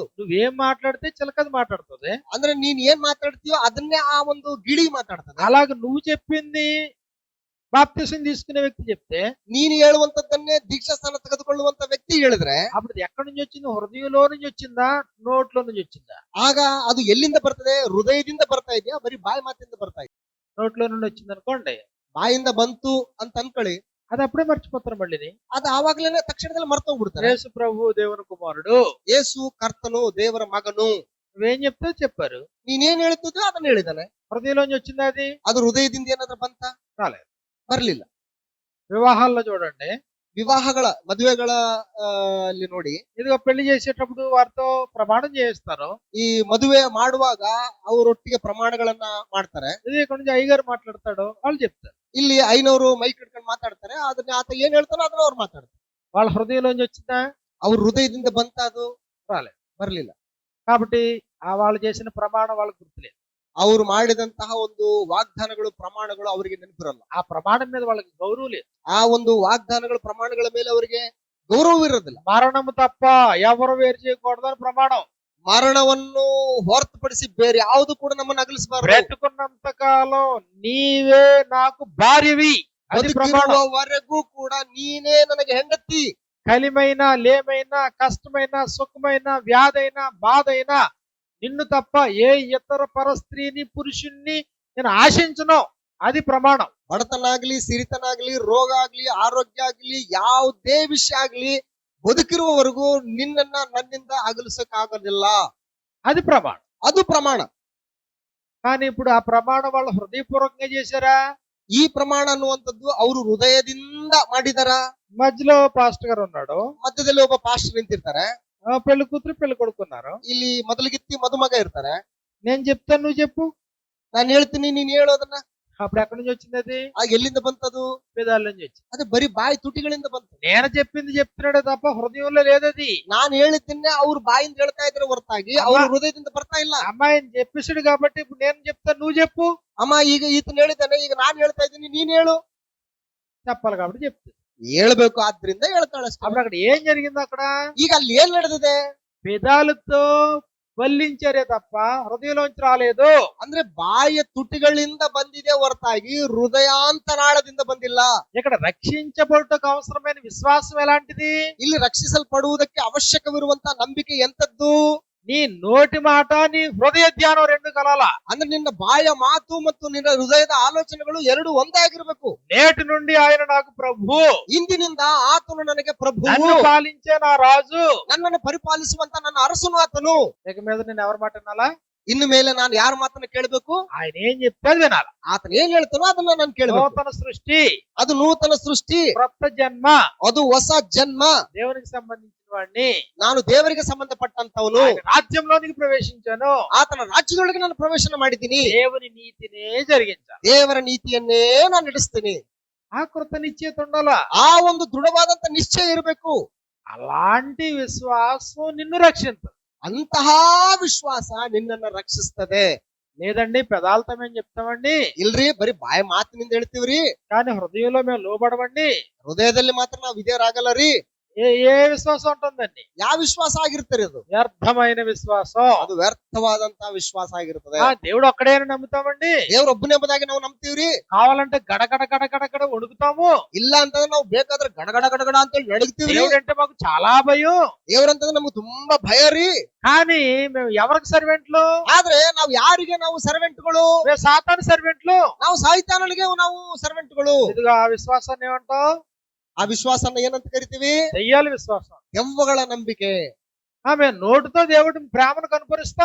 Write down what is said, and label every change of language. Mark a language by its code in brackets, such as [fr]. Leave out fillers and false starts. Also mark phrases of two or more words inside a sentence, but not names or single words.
[te] నువ్వేం మాట్లాడితే చిలకది మాట్లాడుతుంది. [kn] ಅಂದ್ರೆ ನೀನ್ ಏನ್ ಮಾತಾಡ್ತೀಯೋ ಅದನ್ನೇ ಆ ಒಂದು ಗಿಳಿ ಮಾತಾಡ್ತದೆ. [te] అలాగే నువ్వు చెప్పింది బాప్తిసం తీసుకునే వ్యక్తి చెప్తే, [kn] ನೀನು ಹೇಳುವಂತದ್ದನ್ನೇ ದೀಕ್ಷಾ ಸ್ಥಾನ ತೆಗೆದುಕೊಳ್ಳುವಂತ వ్యక్ತಿ ಹೇಳಿದ್ರೆ, [te] అప్పుడు అది ఎక్కడి నుంచి వచ్చింది? హృదయంలో నుంచి వచ్చిందా, నోట్లో నుంచి వచ్చిందా? [kn] ಆಗ ಅದು ಎಲ್ಲಿಂದ ಬರ್ತದೆ? ಹೃದಯದಿಂದ ಬರ್ತಾ ಇದೆಯಾ, ಬರೀ ಬಾಯಿ ಮಾತಿಂದ ಬರ್ತಾ ಇದೆಯಾ? [te] నోట్లో నుండి వచ్చింది అనుకోండి, [kn] ಬಾಯಿಂದ ಬಂತು ಅಂತ ಅನ್ಕೊಳ್ಳಿ, [te] అది అప్పుడే మర్చిపోతారు. మళ్ళీ [kn] ಅದು ಆವಾಗ್ಲೇನೆ ತಕ್ಷಣದಲ್ಲಿ ಮರ್ತೋಗ್ಬಿಡ್ತಾರೆ. [te] యేసు ప్రభు దేవుని కుమారుడు, [kn] ಯೇಸು ಕರ್ತನು, ದೇವರ ಮಗನು. [te] నువ్వేం చెప్తే చెప్పారు. [kn] ನೀನೇನ್ ಹೇಳ್ತಿದ್ಯೋ ಅದನ್ನ ಹೇಳಿದಾನೆ. [te] హృదయంలోంచి వచ్చిందా అది? [kn] ಅದು ಹೃದಯದಿಂದ ಏನಾದ್ರೂ ಬಂತ? [te] రాలేదు. [kn] ಬರ್ಲಿಲ್ಲ. [te] వివాహాల్లో చూడండి, [kn] ವಿವಾಹಗಳ ಮದುವೆಗಳ ಅಲ್ಲಿ ನೋಡಿ, [te] ఇదిగో పెళ్లి చేసేటప్పుడు వారితో ప్రమాణం చేయిస్తారు. [kn] ಈ ಮದುವೆ ಮಾಡುವಾಗ ಅವರೊಟ್ಟಿಗೆ ಪ್ರಮಾಣಗಳನ್ನ ಮಾಡ್ತಾರೆ. [te] ఇది ఇక్కడ నుంచి అయ్యగారు మాట్లాడతాడు, వాళ్ళు చెప్తారు. [kn] ಇಲ್ಲಿ ಐನವರು ಮೈಕ್ ಹಿಡ್ಕೊಂಡು ಮಾತಾಡ್ತಾರೆ. ಅದನ್ನ ಆತ ಏನ್ ಹೇಳ್ತಾನೋ ಅದನ್ನ ಅವ್ರು ಮಾತಾಡ್ತಾರೆ. [te] వాళ్ళ హృదయంలోంచి వచ్చిందా? [kn] ಅವ್ರ ಹೃದಯದಿಂದ ಬಂತ? ಅದು [te] రాలేదు. [kn] ಬರ್ಲಿಲ್ಲ. [te] కాబట్టి ఆ వాళ్ళు చేసిన ప్రమాణం వాళ్ళకి గుర్తులేదు. [kn] ಅವ್ರು ಮಾಡಿದಂತಹ ಒಂದು ವಾಗ್ದಾನಗಳು, ಪ್ರಮಾಣಗಳು ಅವರಿಗೆ ನೆನಪಿರಲ್ಲ. [te] ఆ ప్రమాణం మీద వాళ్ళకి గౌరవం లేదు. [kn] ಆ ಒಂದು ವಾಗ್ದಾನಗಳು, ಪ್ರಮಾಣಗಳ ಮೇಲೆ ಅವರಿಗೆ ಗೌರವವಿರೋದಿಲ್ಲ. [te] మరణము తప్ప ఎవరు వేరు చేయకూడదని ప్రమాణం. [kn] ಮರಣವನ್ನು ಹೊರತುಪಡಿಸಿ ಬೇರೆ ಯಾವುದು ಕೂಡ ನಮ್ಮನ್ನು ಅಗಲಿಸಬಾರದು. [te] బ్రతుకున్నంత కాలం నీవే నాకు భార్యవి, అది ప్రమాణం. [kn] ಬದುಕಿರುವವರೆಗೂ ಕೂಡ ನೀನೇ ನನಗೆ ಹೆಂಡತಿ. [te] కలిమైనా, లేమైనా, కష్టమైనా, సుఖమైనా, వ్యాధైనా, బాధైనా నిన్ను తప్ప ఏ ఇతర పరస్త్రీని, పురుషుణ్ణి నేను ఆశించను, అది ప్రమాణం. [kn] ಬಡತನಾಗ್ಲಿ, ಸಿರಿತನಾಗ್ಲಿ, ರೋಗ ಆಗ್ಲಿ, ಆರೋಗ್ಯ ಆಗ್ಲಿ, ಯಾವುದೇ ವಿಷಯ ಆಗ್ಲಿ, ಬದುಕಿರುವವರೆಗೂ ನಿನ್ನನ್ನ ನನ್ನಿಂದ ಅಗಲಿಸಕ್ಕಾಗೋದಿಲ್ಲ. [te] అది ప్రమాణం. [kn] ಅದು ಪ್ರಮಾಣ. [te] కానీ ఇప్పుడు ఆ ప్రమాణం వాళ్ళు హృదయపూర్వకంగా చేశారా? [kn] ಈ ಪ್ರಮಾಣ ಅನ್ನುವಂಥದ್ದು ಅವರು ಹೃದಯದಿಂದ ಮಾಡಿದಾರ? [te] మధ్యలో పాస్టర్ గారు ఉన్నాడు. [kn] ಮಧ್ಯದಲ್ಲಿ ಒಬ್ಬ ಪಾಸ್ಟರ್ ನಿಂತಿರ್ತಾರೆ. [te] పెళ్లి కూతురు పెళ్లి కొడుకున్నారు. [kn] ಇಲ್ಲಿ ಮೊದಲಿಗಿತ್ತಿ ಮದುಮಗ ಇರ್ತಾರೆ. [te] నేను చెప్తాను, నువ్వు చెప్పు. [kn] ನಾನು ಹೇಳ್ತೀನಿ, ನೀನ್ ಹೇಳೋದನ್ನ. [te] అప్పుడు ఎక్కడి నుంచి వచ్చింది అది? [kn] ಎಲ್ಲಿಂದ ಬಂತದು? [te] పెదాల నుంచి వచ్చింది. [kn] ಅದು ಬರೀ ಬಾಯಿ ತುಟಿಗಳಿಂದ ಬಂತು. [te] నేను చెప్పింది చెప్తున్నాడే తప్ప హృదయంలో లేదది. [kn] ನಾನು ಹೇಳಿದ್ದನ್ನೇ ಅವ್ರು ಬಾಯಿಂದ ಹೇಳ್ತಾ ಇದ್ರೆ ಹೊರತಾಗಿ ಅವ್ರ ಹೃದಯದಿಂದ ಬರ್ತಾ ಇಲ್ಲ. [te] అమ్మాయిని చెప్పేసాడు కాబట్టి ఇప్పుడు నేను చెప్తాను, నువ్వు చెప్పు. [kn] ಅಮ್ಮ ಈಗ ಈತನ ಹೇಳಿದ್ದಾನೆ, ಈಗ ನಾನು ಹೇಳ್ತಾ ಇದ್ದೀನಿ, ನೀನ್ ಹೇಳು. [te] చెప్పాలి కాబట్టి చెప్తుంది. [kn] ಹೇಳ್ಬೇಕು, ಆದ್ರಿಂದ ಹೇಳ್ತಾಳೆ ಅಷ್ಟೇ. [te] అప్పుడు అక్కడ ఏం జరిగింది? అక్కడ [kn] ಈಗ ಅಲ್ಲಿ ಏನ್ ನಡೆದಿದೆ? [te] పెదాలతో వల్లించారే తప్ప హృదయంలోంచి రాలేదు. [kn] ಅಂದ್ರೆ ಬಾಯಿಯ ತುಟಿಗಳಿಂದ ಬಂದಿದೆ ಹೊರತಾಗಿ ಹೃದಯಾಂತರಾಳದಿಂದ ಬಂದಿಲ್ಲ. [te] ఇక్కడ రక్షించబడుటకు అవసరమైన విశ్వాసం ఎలాంటిది? [kn] ಇಲ್ಲಿ ರಕ್ಷಿಸಲ್ಪಡುವುದಕ್ಕೆ ಅವಶ್ಯಕವಿರುವಂತ ನಂಬಿಕೆ ಎಂತದ್ದು? [te] నీ నోటి మాట, నీ హృదయ ధ్యానం రెండు కలాల. [kn] ಅಂದ್ರೆ ನಿನ್ನ ಬಾಯ ಮಾತು ಮತ್ತು ನಿನ್ನ ಹೃದಯದ ಆಲೋಚನೆಗಳು ಎರಡು ಒಂದೇ ಆಗಿರ್ಬೇಕು. [te] నేటి నుండి ఆయన నాకు ప్రభు, [kn] ಇಂದಿನಿಂದ ಆತನು ನನಗೆ ಪ್ರಭು, [te] నన్ను పాలించే నా రాజు, [kn] ನನ್ನನ್ನು ಪರಿಪಾಲಿಸುವಂತ ನನ್ನ ಅರಸನು ಆತನು. [te] ఇక మీద నేను ఎవరి మాట వినాలా? [kn] ಇನ್ನು ಮೇಲೆ ನಾನು ಯಾರ ಮಾತನ್ನ ಕೇಳಬೇಕು? [te] ఆయన ఏం చెప్పేది వినాలా. [kn] ಆತನ ಏನ್ ಹೇಳ್ತಾನೋ ಅದನ್ನ ನಾನು ಕೇಳಬೇಕು. [te] నూతన సృష్టి, [kn] ಅದು ನೂತನ ಸೃಷ್ಟಿ, [te] క్రొత్త జన్మ, [kn] ಅದು ಹೊಸ ಜನ್ಮ. [te] దేవునికి సంబంధించిన వాడిని, [kn] ನಾನು ದೇವರಿಗೆ ಸಂಬಂಧಪಟ್ಟಂತವನು. [te] ఆయన రాజ్యంలోనికి ప్రవేశించాను. [kn] ಆತನ ರಾಜ್ಯದೊಳಗೆ ನಾನು ಪ್ರವೇಶನ ಮಾಡಿದ್ದೀನಿ. [te] దేవుని నీతినే జరిగించాలి. [kn] ದೇವರ ನೀತಿಯನ್ನೇ ನಾನು ನಡೆಸ್ತೀನಿ. [te] ఆ కృత నిశ్చయిత ఉండాలా. [kn] ಆ ಒಂದು ದೃಢವಾದಂತ ನಿಶ್ಚಯ ಇರಬೇಕು. [te] అలాంటి విశ్వాసం నిన్ను రక్షించదు. [kn] ಅಂತಹ ವಿಶ್ವಾಸ ನಿನ್ನನ್ನ ರಕ್ಷಿಸ್ತದೆ. [te] లేదండి పెదాలతో మేము చెప్తామండి, [kn] ಇಲ್ರಿ ಬರೀ ಬಾಯಿ ಮಾತಿನಿಂದ ಹೇಳ್ತೀವ್ರಿ, [te] కానీ హృదయంలో మేము లోబడమండి. [kn] ಹೃದಯದಲ್ಲಿ ಮಾತ್ರ ನಾವು ವಿಧೇಯರಾಗಲ್ಲ ರೀ. [te] ఏ విశ్వాసం ఉంటుందండి? [kn] ಯಾವ ವಿಶ್ವಾಸ ಆಗಿರ್ತಾರೆ? ಅದು [te] వ్యర్థమైన విశ్వాసం. [kn] ಅದು ವ್ಯರ್ಥವಾದಂತ ವಿಶ್ವಾಸ ಆಗಿರ್ತದೆ. [te] దేవుడు ఒక్కడే అని నమ్ముతామండి. [kn] ದೇವ್ರೊಬ್ಬನೇ ಎಂಬುದಾಗಿ ನಾವು ನಂಬ್ತೀವ್ರಿ. [te] కావాలంటే గడగడ గడగడ వణుకుతాము. [kn] ಇಲ್ಲ ಅಂತಂದ್ರೆ ನಾವು ಬೇಕಾದ್ರೆ ಗಡಗಡ ಗಡಗಡ ಅಂತ ಹೇಳಿ ನಡಗ್ತೀವ್ರಿ. [te] దేవుడు అంటే మాకు చాలా భయం. [kn] ದೇವ್ರಂತಂದ್ರೆ ನಮ್ಗೆ ತುಂಬಾ ಭಯ ರೀ. [te] కానీ మేము ఎవరికి సర్వెంట్లు? [kn] ಆದ್ರೆ ನಾವು ಯಾರಿಗೆ ನಾವು ಸರ್ವೆಂಟ್ಗಳು? [te] మేము సాతాను సర్వెంట్లు. [kn] ನಾವು ಸಾಯ್ತಾನನಿಗೆ ನಾವು ಸರ್ವೆಂಟ್ಗಳು. [te] ఇదిగో ఆ విశ్వాసాన్ని ఏమంటావు? [kn] ಆ ವಿಶ್ವಾಸನ ಏನಂತ ಕರಿತೀವಿ? [te] దెయ్యాల విశ్వాసం, [kn] ದೆವ್ವಗಳ ನಂಬಿಕೆ. [te] మేము నోటితో దేవుడి ప్రేమను కనపరుస్తాం,